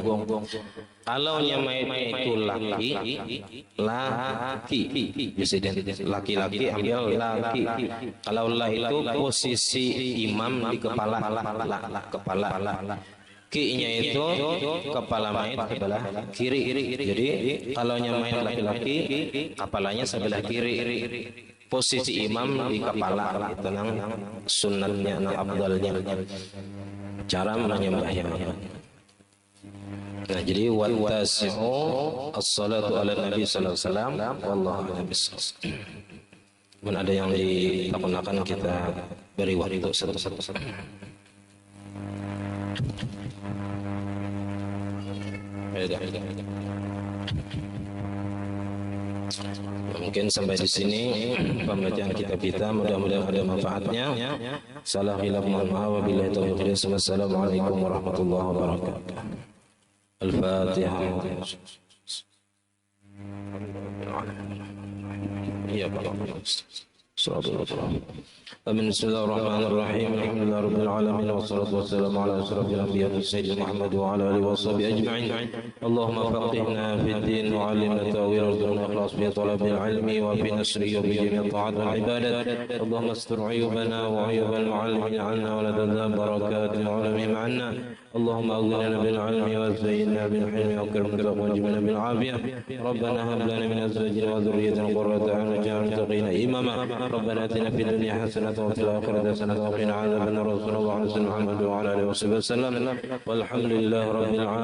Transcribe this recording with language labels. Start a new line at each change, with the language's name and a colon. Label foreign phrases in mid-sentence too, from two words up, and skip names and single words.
Banjar: Kalau mayitnya itu laki, laki-laki ambil laki. Kalau lah itu posisi imam di kepala. Ki-nya itu kepala mayit sebelah kiri. Jadi kalau mayit laki-laki kepalanya sebelah kiri. Posisi imam di kepala itu nang sunnatnya, nang afdalnya cara menyembahyangkan. Nah, jadi
Arabic: والتاسع الصلاة على النبي صلى الله عليه وسلم والله أعلم بالصواب.
Banjar: ada yang ditakunakan kita beri waktu satu-satu. Mungkin sampai di sini pembacaan kitab kita, mudah-mudahan ada manfaatnya. Salah khilaf mohon maaf,
Arabic: وبالله التوفيق. والسلام عليكم ورحمة الله وبركاته. الفاتحة. يا آمين. بسم الله الرحمن الرحيم. الحمد لله رب العالمين والصلاة والسلام على أشرف الأنبياء سيدنا محمد وعلى آله وصحبه أجمعين. اللهم فقهنا في الدين وعلمنا التأويل وارزقنا الإخلاص في طلب العلم وفي نشره وبجميع الطاعات والعبادات. اللهم استر عيوبنا وعيوب المعلمين عنا ولا تذهب بركة العالمين عنا. اللهم أغننا بالعلم وزينا بالحلم وكرمنا وجبنا بالعافية. ربنا هب لنا من أزواجنا وذريتنا قرة أعين واجعلنا للمتقين إماما. ربنا آتنا في الدنيا حسنة وفي الآخرة حسنة وقنا عذاب النار. صلى الله عليه وسلم محمد وعلى آله وصحبه وسلم والحمد لله رب العالمين.